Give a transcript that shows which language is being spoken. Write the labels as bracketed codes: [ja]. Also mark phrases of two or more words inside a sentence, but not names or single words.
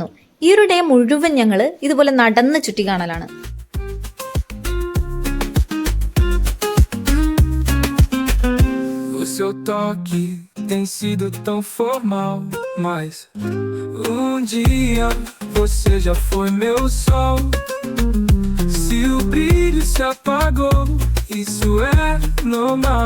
[ml] ഈ ഒരു ഡേ മുഴുവൻ ഞങ്ങള് ഇതുപോലെ നടന്ന് ചുറ്റി കാണലാണ്. [pt] O seu toque tem sido tão formal, mas um dia você já foi meu sol. Se o brilho se apagou, isso é normal.